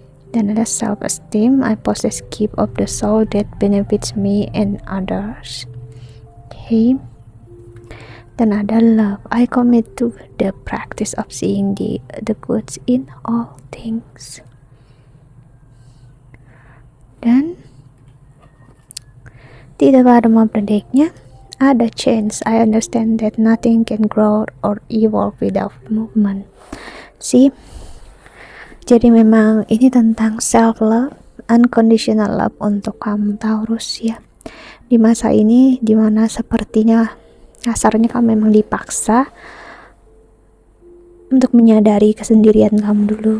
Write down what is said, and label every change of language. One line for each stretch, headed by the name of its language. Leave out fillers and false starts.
Indonesian: Dan ada self-esteem.
English: I possess gift of the soul that benefits me and others. Okay.
Indonesian: Dan ada love.
English: I commit to the practice of seeing the goods in all things.
Indonesian: Dan tidak ada mau prediknya. Ada change.
English: I understand that nothing can grow or evolve without movement. See?
Indonesian: Jadi memang ini tentang self-love, unconditional love untuk kamu Taurus ya. Di masa ini dimana sepertinya kasarnya kamu memang dipaksa untuk menyadari kesendirian kamu dulu.